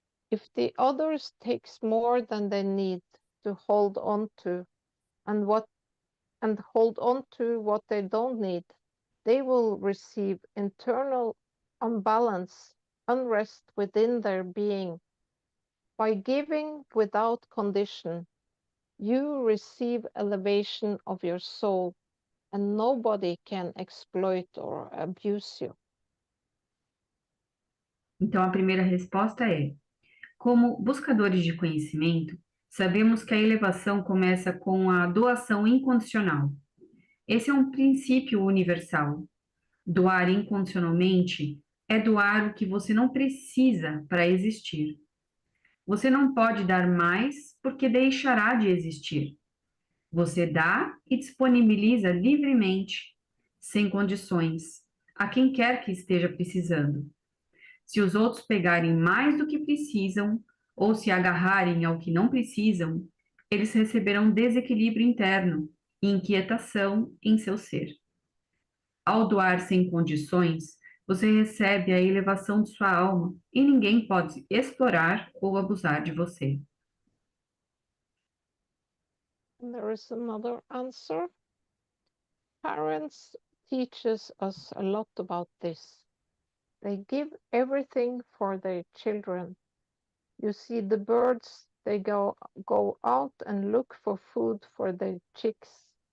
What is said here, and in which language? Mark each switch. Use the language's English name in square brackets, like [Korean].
[English] If the others takes more than they need to hold on to and hold on to what they don't need, they will receive internal unbalance, unrest within their being. By giving without condition, you receive elevation of your soul, and nobody can exploit or abuse you. [Portuguese] Então, a primeira resposta é: como buscadores de conhecimento, sabemos que a elevação começa com a doação incondicional. Esse é um princípio universal. Doar incondicionalmente é doar o que você não precisa para existir. Você não pode dar mais porque deixará de existir. Você dá e disponibiliza livremente, sem condições, a quem quer que esteja precisando. Se os outros pegarem mais do que precisam ou se agarrarem ao que não precisam, eles receberão desequilíbrio interno e inquietação em seu ser. Ao doar sem condições, você recebe a elevação de sua alma e ninguém pode explorar ou abusar de você. [English] And there is another answer. Parents teach us a lot about this. They give everything for their children. You see the birds, they go out and look for food for their chicks.